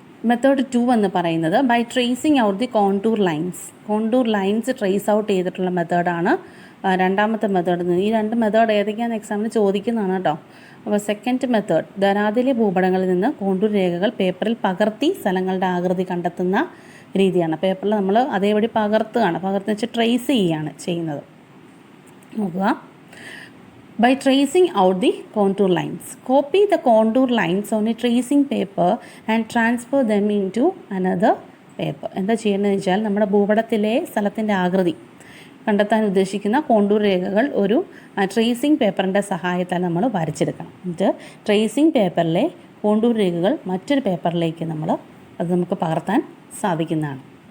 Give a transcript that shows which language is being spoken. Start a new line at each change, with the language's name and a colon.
Malayalam: Method 2 എന്ന് പറയുന്നത്
English: by tracing out the contour lines
Malayalam: trace out ചെയ്തിട്ടുള്ള മെത്തേഡാണ് രണ്ടാമത്തെ മെത്തേഡ്. ഈ രണ്ട് മെത്തേഡ് ഏതൊക്കെയാണെന്ന് എക്സാമിന് ചോദിക്കുന്നതാണ് കേട്ടോ. അപ്പോൾ സെക്കൻഡ് മെത്തേഡ്, ധരാതിലെ ഭൂപടങ്ങളിൽ നിന്ന് കോണ്ടൂർ രേഖകൾ പേപ്പറിൽ പകർത്തി സ്ഥലങ്ങളുടെ ആകൃതി കണ്ടെത്തുന്ന രീതിയാണ്. പേപ്പറിൽ നമ്മൾ അതേപടി പകർത്തി വെച്ച് ട്രേസ് ചെയ്യുന്നത്. നോക്കുക.
English: By tracing out the contour lines, copy the contour lines on a tracing paper and transfer them into another paper.
Malayalam: എന്താ ചെയ്യുന്നത് വെച്ചാൽ നമ്മുടെ ഭൂപടത്തിലെ സ്ഥലത്തിൻ്റെ ആകൃതി കണ്ടെത്താൻ ഉദ്ദേശിക്കുന്ന കോണ്ടൂർ രേഖകൾ ഒരു ട്രേസിംഗ് പേപ്പറിൻ്റെ സഹായത്താൽ നമ്മൾ വരച്ചെടുക്കണം. എന്നിട്ട് ട്രേസിംഗ് പേപ്പറിലെ കോണ്ടൂർ രേഖകൾ മറ്റൊരു പേപ്പറിലേക്ക് അത് നമുക്ക് പകർത്താൻ സാധിക്കുന്നതാണ്.